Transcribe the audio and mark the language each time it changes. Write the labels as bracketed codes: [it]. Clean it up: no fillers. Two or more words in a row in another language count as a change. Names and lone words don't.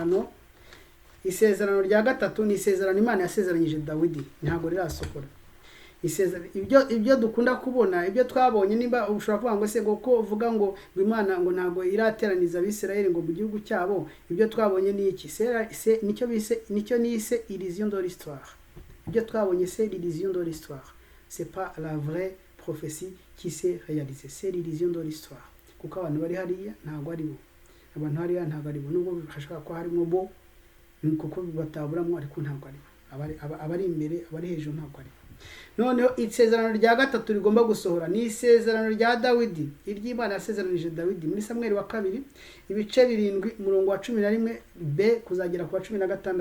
[rw] Isezerano rya gatatu ni isezerano Imana yasezeranyije Dawidi, ntabwo rirasohora. ibyo dukunda kubona, ibyo twabonye, nimba ushobora kuvuga ngo se ko uvuga ngo Imana ngo ntago irateraniza Abisirayeli ngo mu gihugu cyabo, ibyo twabonye ni iki? Nicyo nise [fr] illusion de l'histoire. [rw] Ibyo twabonye [fr] c'est l'illusion de l'histoire, c'est pas la vraie prophétie qui s'est réalisée, c'est l'illusion de l'histoire. [rw] Kuko abantu bari hariya ntago ari bo, abantu hariya ntago ari bo, nubwo hashobora ko harimo bo kuko bataburamo, ariko ntago ari bo, abari imbere, abari hejuru ntago ari bo. Noneho isezerano rya gatatu rigomba gusohora ni isezerano rya Dawidi, iry'Imana yasezeranije Dawidi muri Samuel wa 2 ibice 7 umurongo wa 11b kuzagera ku wa 16.